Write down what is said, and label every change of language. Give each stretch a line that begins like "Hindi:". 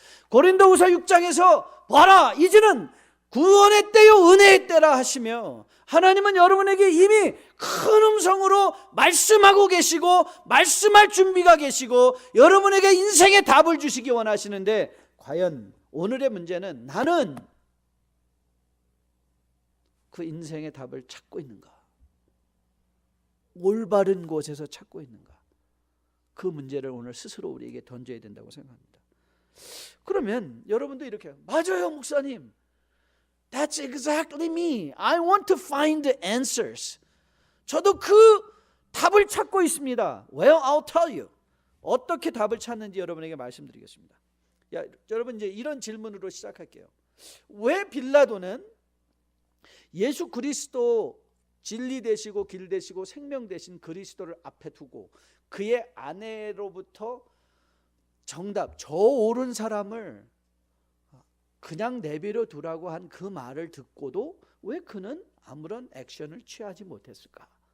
Korean: 고린도후서 6장에서 봐라 이제는 구원의 때요 은혜의 때라 하시며, 하나님은 여러분에게 이미 큰 음성으로 말씀하고 계시고 말씀할 준비가 계시고 여러분에게 인생의 답을 주시기 원하시는데, 과연 오늘의 문제는 나는 그 인생의 답을 찾고 있는가? 올바른 곳에서 찾고 있는가? 그 문제를 오늘 스스로 우리에게 던져야 된다고 생각합니다. 그러면 여러분도 이렇게, 맞아요 목사님,
English: That's exactly me. I want to find the answers.
Korean: 저도 그 답을 찾고 있습니다.
English: Well, I'll tell you.
Korean: 어떻게 답을 찾는지 여러분에게 말씀드리겠습니다. 여러분 이제 이런 질문으로 시작할게요. 왜 빌라도는 예수 그리스도 진리 되시고 길 되시고 생명 되신 그리스도를 앞에 두고 그의 아내로부터 정답, 저 옳은 사람을 그냥 내버려 두라고 한 그 말을 듣고도 왜 그는 아무런 액션을 취하지 못했을까?